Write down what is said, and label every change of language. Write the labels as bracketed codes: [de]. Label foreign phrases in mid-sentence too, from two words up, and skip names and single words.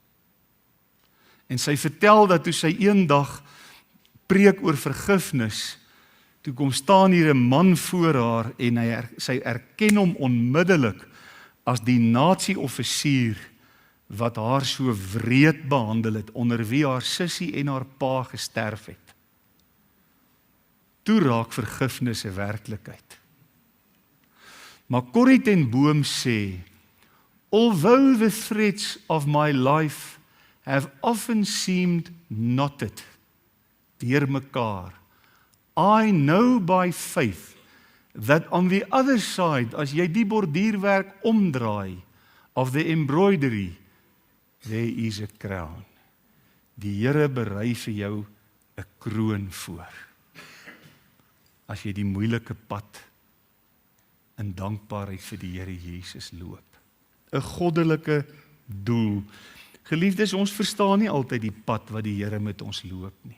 [af] En sy vertel dat toe sy eendag preek oor vergifnis, toe kom staan hier 'n man voor haar en sy erken hom onmiddellik as die Nazi-offisier wat haar so wreed behandel het, onder wie haar sussie en haar pa gesterf het. Toe raak vergifnis 'n werklikheid. Maar Corrie ten Boom sê, [en] although the threads of my life have often seemed knotted [af] deur mekaar, [en] I know by faith that on the other side, [af] as jy die borduurwerk omdraai [en] of the embroidery, there is a crown. [af] Die Here berei vir jou 'n kroon voor. As jy die moeilike pad in dankbaarheid vir die Here Jesus loop. 'n goddelike doel. Geliefdes, ons verstaan nie altyd die pad wat die Here met ons loop nie.